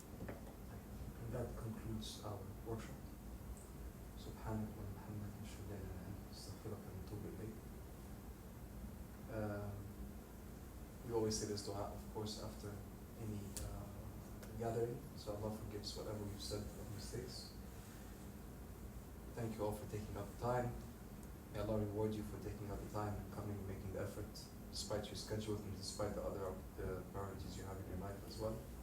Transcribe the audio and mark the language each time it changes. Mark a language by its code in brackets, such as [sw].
[en] And that concludes our workshop. [ar] سبحانك وبحمدك نشهد لا إله إلا أنت نستغفرك ونتوب إليك. [en] We always say this dua, of course, after any gathering, so Allah forgives whatever we've said of mistakes. Thank you all for taking out the time. May Allah reward you for taking out the time and coming and making the effort, despite your schedule and despite the other priorities you have in your life as well.